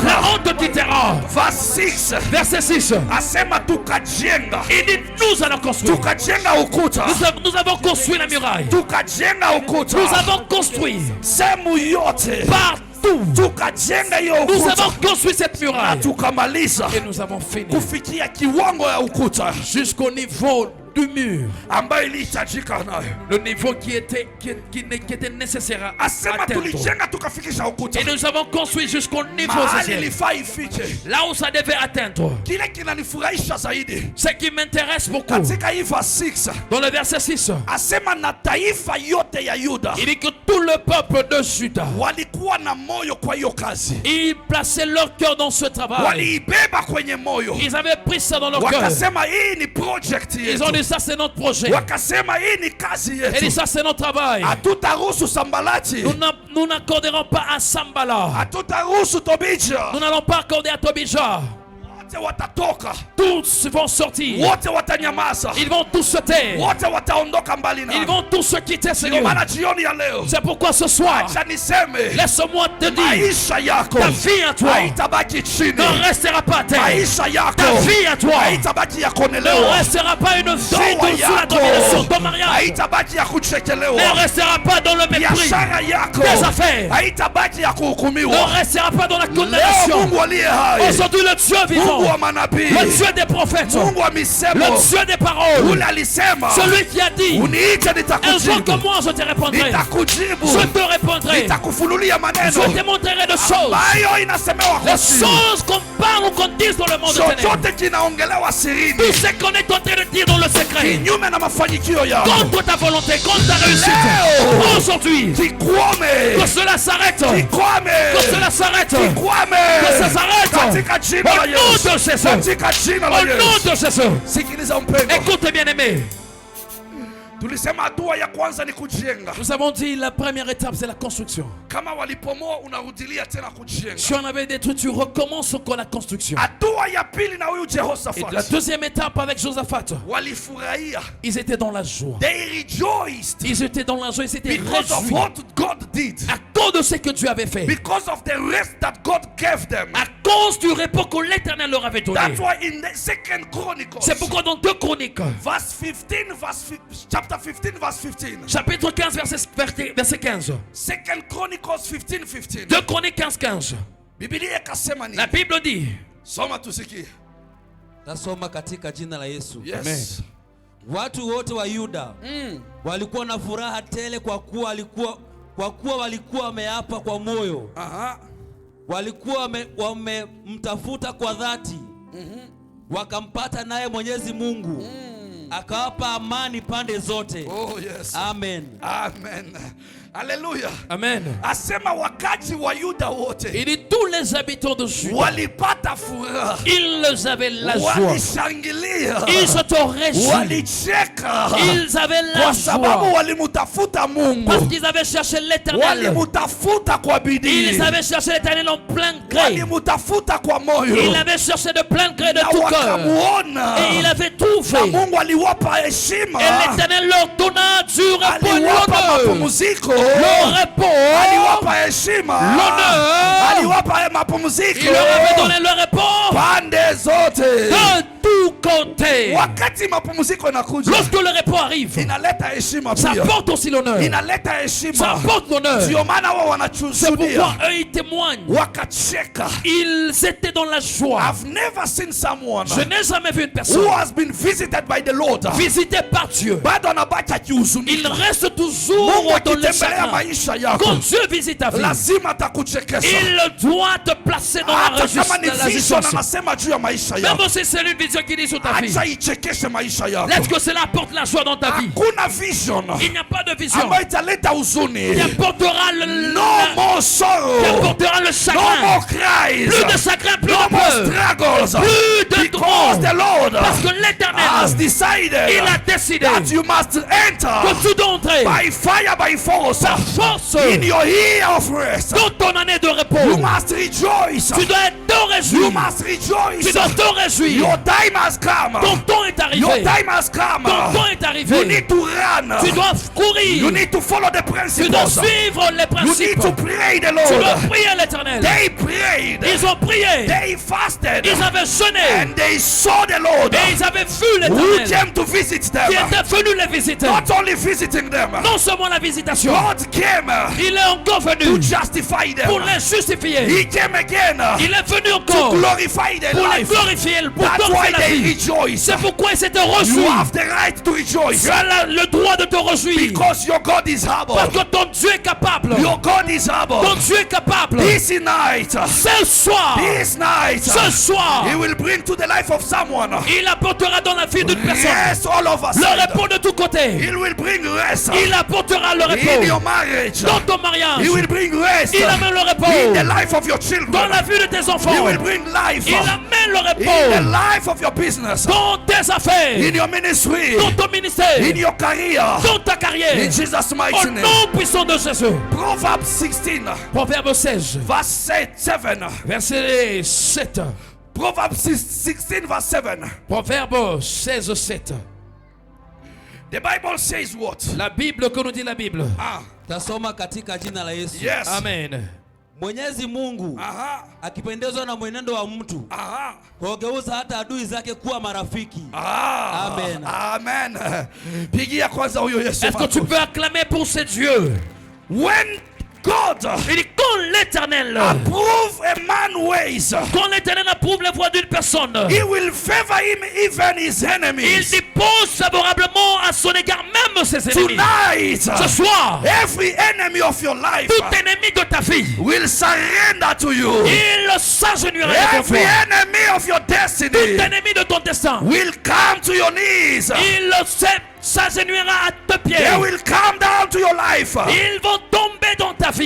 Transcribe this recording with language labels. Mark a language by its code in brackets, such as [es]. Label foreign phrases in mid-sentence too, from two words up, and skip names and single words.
[fr] La honte quittera. [en] Verse 6 [fr] Verset 6. [sw] asema tukajenga, [fr] Il dit nous allons construire. [sw] tukajenga ukuta, [fr] Nous avons construit la muraille. [sw] tukajenga ukuta, [fr] Nous avons construit [sw] sehemu yote, [fr] partout. [sw] tukajenga hiyo [fr] Nous [sw] ukuta [fr] avons construit cette [sw] na [fr] muraille. [sw] tukamaliza [fr] Et nous avons fini [sw] kufikia kiwango ya ukuta [fr] jusqu'au niveau du mur. [sw] ambayo ilihitajika nayo. [fr] Le niveau qui était nécessaire à [sw] Asema [fr] atteindre. [sw] tulijenga tukafikisha ukuta [fr] Et nous avons construit jusqu'au niveau [sw] mahali [fr] essentiel. [sw] ilifaa ifike. [fr] Là où ça devait atteindre. [sw] Kile kinanifurahisha zaidi [fr] Ce qui m'intéresse beaucoup. [sw] katika hii verse 6 [fr] Dans le verset 6. [sw] asema na taifa yote ya Yuda [fr] Il dit que tout le peuple de Juda, [sw] walikuwa na moyo kwa hiyo kazi, [fr] ils plaçaient leur cœur dans ce travail. [sw] waliibeba kwenye moyo, [fr] Ils avaient pris ça dans leur cœur. [sw] wakasema hii ni project [fr] Ils ont [sw] yetu, [fr] dit ça c'est notre projet. [sw] wakasema hii ni kazi [fr] Ils dit [sw] yetu, [fr] ça c'est notre travail. [sw] hatutaruhusu Sambalati, [fr] Nous n'accorderons pas à Sambala. [sw] hatutaruhusu Tobija, [fr] Nous n'allons pas accorder à Tobija. [sw] wote watatoka, [fr] tous vont sortir. [sw] wote watanyamaza, [fr] Ils vont tous se taire. [sw] wote wataondoka mbali [fr] Ils [sw] na. [fr] vont tous se quitter, [sw] Ndio [fr] Seigneur. [sw] maana jioni ya leo [fr] C'est pourquoi ce soir, [sw] acha niseme [fr] laisse-moi te dire, [sw] maisha yako [fr] ta vie à toi [sw] haitabaki chini, [fr] ne restera pas à terre. [sw] maisha yako [fr] Ta vie à toi [sw] haitabaki ya [fr] ne [sw] kuonelewa, [fr] restera pas une vie [sw] ndoa [fr] sous la [sw] yako [fr] domination. Ton mariage [sw] haitabaki ya [fr] ne [sw] kuchekelewa, [fr] restera pas dans le mépris. [sw] biashara yako [fr] Tes affaires [sw] haitabaki ya [fr] ne [sw] kuhukumiwa. [fr] restera pas dans la [sw] Leo [fr] condamnation. [sw] Mungu aliye hai, [fr] Aujourd'hui, le Dieu [sw] Mungu [fr] vivant, [sw] wa manabii, [fr] le Dieu des prophètes, [sw] Mungu wa misemo, [fr] le Dieu des paroles, [sw] ule alisema [fr] celui qui a dit, [sw] uniite [fr] un jour [sw] nitakujibu, [fr] comme moi, je te répondrai. [sw] nitakujibu, [fr] Je te répondrai. [sw] nitakufunulia [fr] Je [sw] maneno [fr] te montrerai des choses. [sw] ambayo inasemewa kwa [fr] Les [sw] siri. [fr] choses qu'on parle ou qu'on dise dans le monde ténébreux. [sw] Chochote kinaongelewa sirini [fr] Tout ce qu'on est en train de dire dans le secret. [sw] kinyume na mafanikio yako, [fr] Contre ta volonté, contre ta réussite. [sw] Leo. [fr] Aujourd'hui, [sw] kikwame, [fr] que cela s'arrête. Que [sw] kikwame, [fr] cela s'arrête. [sw] kikwame, [fr] Que ça s'arrête. [sw] katika jina la [fr] Au nom [sw] Yesu, [fr] de Jésus. [sw] katika jina la [fr] Au nom [sw] Yesu. [fr] de Jésus. [sw] Sikiliza mpendwa, [fr] Écoute bien aimé. [sw] tulisema hatua ya kwanza ni kujenga. [fr] Nous avons dit la première étape c'est la construction. [sw] Kama walipomoa unarudilia tena kujenga. [fr] Si on avait détruit, tu recommences encore la construction. [sw] Hatua ya pili na huyu [fr] Et la [sw] Jehoshaphat [fr] deuxième étape avec Josaphat, [sw] walifurahia, [fr] ils étaient dans la joie. [en] they rejoiced [fr] Ils étaient dans la joie, ils étaient [en] because of [fr] réjouis. [en] what God did, [fr] À cause de ce que Dieu avait fait. [en] because of the rest that God gave them. [fr] À cause du repos que l'Éternel leur avait donné. [en] That's why in the Second Chronicles, [fr] C'est pourquoi dans 2 Chroniques, [en] verse 15, chapter 15, verse 15. [fr] chapitre 15, verset 15. [en] Second Chronicles 15, 15. [fr] 2 Chroniques 15, 15. [sw] Biblia ikasema nini? [fr] La Bible dit, [sw] Soma tusikie. Tasoma katika jina la Yesu. [en] Yes. [sw] Watu wote wa Yuda walikuwa na furaha tele kwa kuwa walikuwa wameapa kwa moyo. Aha. Walikuwa wamemtafuta kwa dhati. Wakampata naye Mwenyezi Mungu. Akawapa amani pande zote. [en] Oh yes. Amen. Amen. Hallelujah. Amen. [sw] Asema wakazi wa Yuda wote [fr] Il dit tous les habitants de Juda, [sw] walipata furaha, [fr] ils avaient la joie. [sw] walishangilia, [fr] Ils se réjouis. [sw] walicheka [fr] Ils avaient la [sw] kwa sababu [fr] joie. [sw] walimutafuta Mungu, [fr] Parce qu'ils avaient cherché l'Éternel. [sw] walimutafuta kwa bidii, [fr] Ils avaient cherché l'Éternel en plein gré. [sw] walimutafuta kwa moyo, [fr] Ils avaient cherché de plein gré de [sw] na [fr] tout cœur. [sw] wakamuona, [fr] Et il avait tout [sw] na [fr] fait. [sw] Mungu aliwapa heshima, [fr] Et l'Éternel leur donna du repos et [sw] aliwapa [fr] l'honneur. [sw] mapumziko, [fr] Le repos, [sw] aliwapa heshima, [fr] l'honneur. [sw] aliwapa mapumziko, [fr] Il leur avait donné le repos [sw] pande zote. [fr] de tout côté. [sw] Wakati mapumziko inakuja, [fr] Lorsque le repos arrive, [sw] inaleta heshima [fr] ça [sw] pia, [fr] porte aussi l'honneur. [sw] inaleta [fr] Ça [sw] heshima. [fr] porte l'honneur. [sw] Ndio maana wao [fr] C'est [sw] wanachushuhudia, [fr] pourquoi eux ils témoignent. [sw] wakacheka. [fr] Ils étaient dans la joie. [en] I've never seen someone [fr] Je n'ai jamais vu une personne [en] who has been visited by the Lord [fr] visitée par Dieu. [sw] bado anabaki [fr] Il [sw] akihuzunika. [fr] reste toujours [sw] Mungu [fr] dans les [sw] akitembelea [fr] chagrins. [sw] maisha yako, [fr] Quand Dieu visite ta vie, [sw] lazima atakuchekesha, [fr] il doit te placer dans la [sw] hata kama ni vision [fr] résistance. [sw] anasema juu ya maisha [fr] Même [sw] yako, [fr] si c'est une vision qui dit sur ta vie, [sw] acha ichekeshe maisha yako. [fr] laisse que cela apporte la joie dans ta vie. [sw] Hakuna vision [fr] Il n'y a pas de vision [sw] ambayo italeta huzuni. [fr] qui apportera le, [en] No more sorrow, [fr] qui apportera le [en] no [fr] chagrin. [en] more cries, [fr] Plus de chagrin, plus [en] no [fr] de [en] more [fr] peur, [en] struggles, [fr] plus de [en] because [fr] drôle. [en] the Lord [fr] Parce que [en] has [fr] l'Éternel, [en] decided [fr] il a décidé [en] that you must [fr] que [en] enter [fr] tu dois entrer [en] by fire, by force, [fr] par force [en] in your year of rest. [fr] dans ton année de [en] You [fr] repos. [en] must rejoice. [fr] Tu dois te [en] You [fr] réjouir. [en] must rejoice. [fr] Tu dois te réjouir. [en] Your time has come. [fr] Ton temps est [en] Your [fr] arrivé. [en] time has come. [fr] Ton temps est [en] You [fr] arrivé. [en] need to run. [fr] Tu dois [en] You [fr] courir. [en] need to follow the [fr] Tu dois [en] principles. [fr] suivre les [en] You [fr] principes. [en] need to pray the [fr] Tu dois [en] Lord. [fr] prier l'Éternel. [en] They prayed. [fr] Ils ont prié. [en] They fasted. [fr] Ils avaient jeûné. [en] And they saw the Lord [fr] Et ils avaient vu [en] who [fr] l'Éternel [en] came to visit [fr] qui [en] them. [fr] était venu les visiter. [en] Not only visiting them, [fr] Non seulement la visitation, [en] God came [fr] il est encore [en] to [fr] venu [en] justify [fr] pour [en] them. [fr] les justifier. [en] He came again [fr] Il est venu [en] to [fr] encore [en] glorify their [fr] pour les [en] life. [fr] glorifier, pour [en] That's why [fr] glorifier la [en] they [fr] vie. [en] rejoice. [fr] C'est pourquoi ils s'étaient [en] You [fr] reçus. [en] have the right to rejoice [fr] Tu as le droit de te réjouir. [en] because your God is able. [fr] Parce que ton Dieu est capable. [en] Your God is [fr] Ton [en] able. [fr] Dieu est capable. [en] This night, [fr] Ce soir, [en] this night, [fr] ce soir, [en] He will bring to the life of someone [fr] il apportera dans la vie d'une personne [en] rest all of us. [fr] le repos de tous côtés. [en] He will bring rest [fr] Il apportera le [en] in your [fr] repos [en] marriage. [fr] dans ton mariage. [en] He will bring rest [fr] Il amène le [en] in the [fr] repos [en] life of your [fr] dans [en] children. [fr] la vie de tes enfants. [en] He will bring life [fr] Il amène le [en] in the [fr] repos [en] life of your business, [fr] dans tes affaires, [en] in your ministry, [fr] dans ton ministère, [en] in your career. [fr] dans ta carrière. [en] In Jesus' [fr] Au [en] mighty name. [fr] nom puissant de Jésus. [en] Proverbs 16, [fr] Proverbe 16, [en] verse 7. [fr] verset 7. [en] Proverbs 16 verse 7. [fr] Proverbe 16, 7. [en] The Bible says what? [fr] La Bible, que nous dit la Bible? Ah, [sw] Tasoma katika jina la Yesu. [en] yes. Amen. [sw] Mwenyezi Mungu Aha. akipendezwa na mwenendo wa mtu Aha. hugeuza hata adui zake kuwa marafiki. Ah. Amen. Amen. Pigia kwanza huyo Yesu. [fr] Est-ce que tu peux acclamer pour ce Dieu? [en] When God [fr] Il dit quand l'Éternel, [en] approve a man's ways, [fr] quand l'Éternel approuve les voies d'une personne, [en] he will favor him even his [fr] il [en] enemies. [fr] dispose favorablement à son égard même ses ennemis. [en] Tonight, [fr] Ce soir, [en] every enemy of your life [fr] tout ennemi de ta vie, [en] will surrender to you. [fr] il s'agenouillera devant [en] Every [fr] toi. [en] enemy of your [fr] Tout [en] destiny [fr] ennemi de ton destin, [en] will come to your knees. [fr] il s'agenouillera à tes pieds. [en] They will come down to your life. [fr] Ils vont tomber dans ta vie.